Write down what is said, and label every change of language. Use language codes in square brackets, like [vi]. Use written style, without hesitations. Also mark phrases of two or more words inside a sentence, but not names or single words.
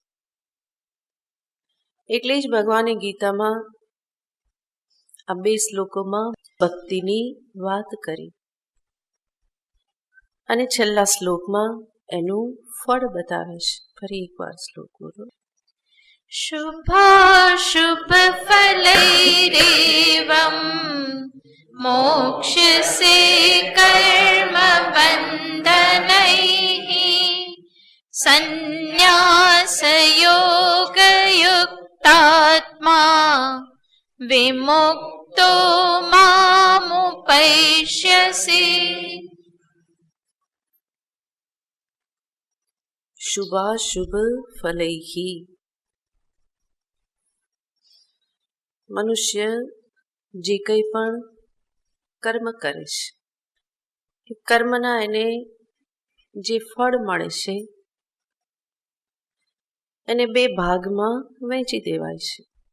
[gu] એટલે જ ભગવાને ગીતામાં આ 2 શ્લોકોમાં ભક્તિની વાત કરી અને છેલ્લા શ્લોકમાં એનું ફળ બતાવે છે. ફરી એકવાર શ્લોક બોલો. [sa] शुभाशुभ फलैरेवं मोक्ष्यसे कर्म बन्धनैः संन्यासयोगयुक्तात्मा विमुक्तो मामुपैष्यसि. શુભાશુભ ફલૈહી. [gu] મનુષ્ય જે કંઈ પણ કર્મ કરે છે એ કર્મના એને જે ફળ મળે છે એને 2 ભાગમાં વહેંચી દેવાય છે.